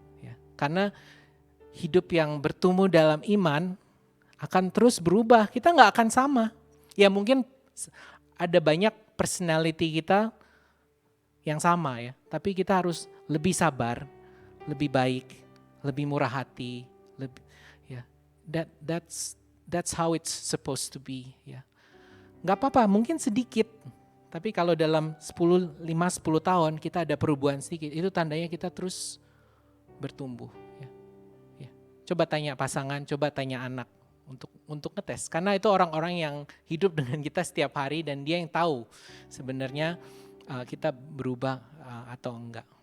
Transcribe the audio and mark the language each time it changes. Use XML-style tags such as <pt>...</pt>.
<id>Ya, karena hidup yang bertumbuh dalam iman akan terus berubah, kita gak akan sama. Ya mungkin ada banyak personality kita yang sama ya, tapi kita harus lebih sabar, lebih baik, lebih murah hati, ya.</id> <en>That's how it's supposed to be, ya.</en> <id>Gak apa-apa, mungkin sedikit, tapi kalau dalam 5-10 tahun kita ada perubahan sedikit, itu tandanya kita terus bertumbuh. Ya. Coba tanya pasangan, coba tanya anak untuk ngetes, karena itu orang-orang yang hidup dengan kita setiap hari dan dia yang tahu sebenarnya kita berubah atau enggak.</id>